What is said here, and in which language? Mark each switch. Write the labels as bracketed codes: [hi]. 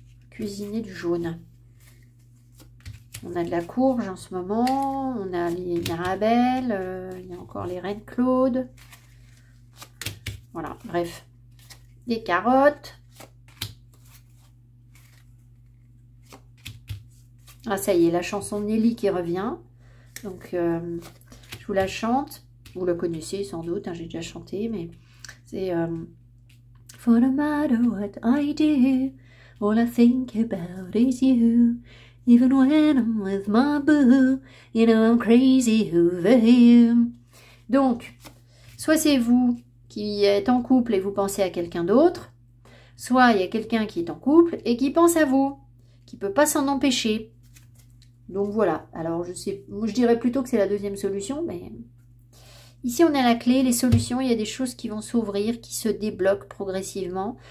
[fr] Cuisiner du jaune. On a de la courge en ce moment, on a les mirabelles, il y a encore les reines Claude. Voilà, bref. Des carottes. Ah, ça y est, la chanson de Nelly qui revient. Donc, je vous la chante. Vous la connaissez sans doute, hein, j'ai déjà chanté, mais c'est... [en] For no matter what I do, all I think about is you. Even when I'm with my boo, you know I'm crazy over you. [fr] Donc, soit c'est vous qui êtes en couple et vous pensez à quelqu'un d'autre, soit il y a quelqu'un qui est en couple et qui pense à vous, qui ne peut pas s'en empêcher. Donc voilà, alors je dirais plutôt que c'est la deuxième solution, mais ici on a la clé, les solutions, il y a des choses qui vont s'ouvrir, qui se débloquent progressivement.